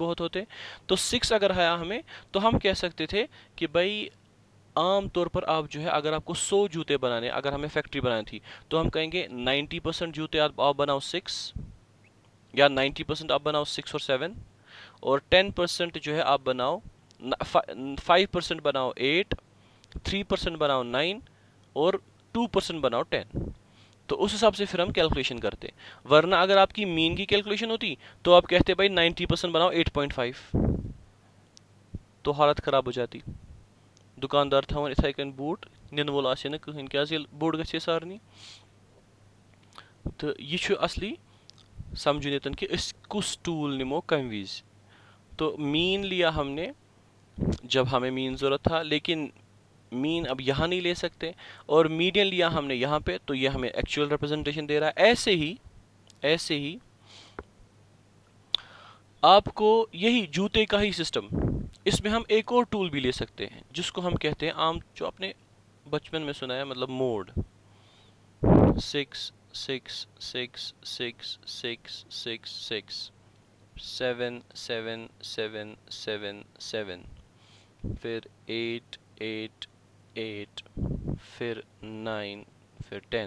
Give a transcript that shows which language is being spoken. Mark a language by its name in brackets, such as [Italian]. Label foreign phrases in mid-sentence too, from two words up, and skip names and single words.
[Hindi] बहुत होते, तो 6 अगर आया हमें, तो हम कह सकते थे कि भाई आम तौर पर आप जो है, अगर आपको 100 जूते बनाने, अगर हमें फैक्ट्री बनानी थी, तो हम कहेंगे 90% जूते आप बनाओ 6, या 90% आप बनाओ 6 और 7, और 10% जो है आप बनाओ 5% बनाओ 8, 3% बनाओ 9, और 2% बनाओ 10। तो उस हिसाब से फिर हम कैलकुलेशन करते। वरना अगर आपकी मीन की कैलकुलेशन होती, तो आप कहते भाई 90% बनाओ 8.5, तो हालत ख़राब हो जाती। [Kashmiri] दुकानदार थवन इथे कन बूट निन वोल आसे न कहीं, क्या बूट गए सारनी। तो यह असली समझुन यतन कि कुस टूल निमो कम विज। [Hindi] तो मीन लिया हमने जब हमें मीन ज़रूरत था, लेकिन मीन अब यहाँ नहीं ले सकते, और मीडियन लिया हमने यहाँ पे, तो ये हमें [English] actual representation [Hindi] दे रहा है। ऐसे ही आपको यही जूते का ही सिस्टम, इसमें हम एक और टूल भी ले सकते हैं, जिसको हम कहते हैं आम, जो आपने बचपन में सुना है, मतलब मोड 6 6 6 6 6 6 6 7 7 7 7 7, फिर 8 8 8, फिर 9, फिर 10।